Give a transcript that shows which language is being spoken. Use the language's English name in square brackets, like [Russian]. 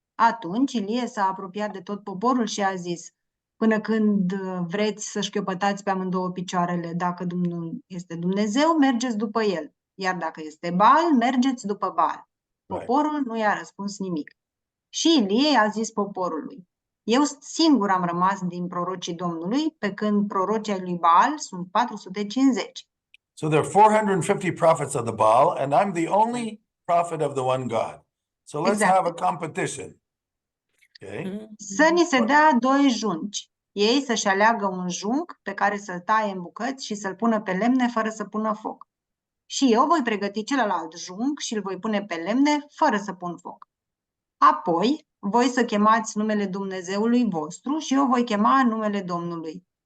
[Romanian] Atunci Ilie s-a apropiat de tot poporul și a zis: până când vreți să șchiopătați pe amândouă picioarele, dacă Domnul este Dumnezeu, mergeți după el, iar dacă este Baal, mergeți după Baal. Poporul nu i-a răspuns nimic. Și Ilie a zis poporului: eu singur am rămas din prorocii Domnului, pe când prorocii ai lui Baal sunt 450. [English] So there are 450 prophets of the Baal, and I'm the only prophet of the one God. So let's have a competition. Okay. [Romanian] Să ni se dea 2 junci. Ei să-și aleagă un junc pe care să-l taie în bucăți și să-l pună pe lemne fără să pună foc. Și eu voi pregăti celălalt junc și îl voi pune pe lemne fără să pun foc. Apoi, voi să chemați numele Dumnezeului vostru și eu voi chema numele Domnului.